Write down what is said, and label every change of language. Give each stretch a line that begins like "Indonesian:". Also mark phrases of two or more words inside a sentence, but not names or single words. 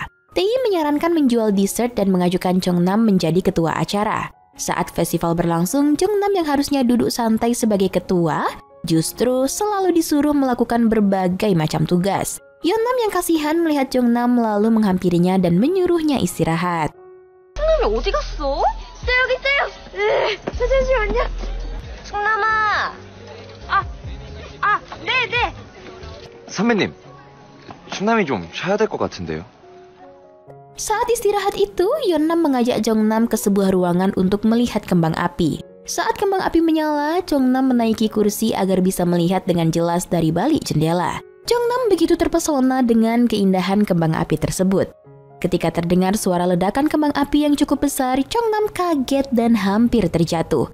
Indonesian: Taeyi menyarankan menjual dessert dan mengajukan Jeonnam menjadi ketua acara. Saat festival berlangsung, Jeonnam yang harusnya duduk santai sebagai ketua, justru selalu disuruh melakukan berbagai macam tugas. Yeonnam yang kasihan melihat Jeonnam lalu menghampirinya dan menyuruhnya istirahat.
Korean: 성남이 어디 갔어? 있어 여기 있어요. 잠시만요. 성남아. 네. 선배님, 충남이 좀 쉬어야 될 것 같은데요.
Indonesian: Saat istirahat itu, Yeonnam mengajak Jongnam ke sebuah ruangan untuk melihat kembang api. Saat kembang api menyala, Jongnam menaiki kursi agar bisa melihat dengan jelas dari balik jendela. Jongnam begitu terpesona dengan keindahan kembang api tersebut. Ketika terdengar suara ledakan kembang api yang cukup besar, Jongnam kaget dan hampir terjatuh.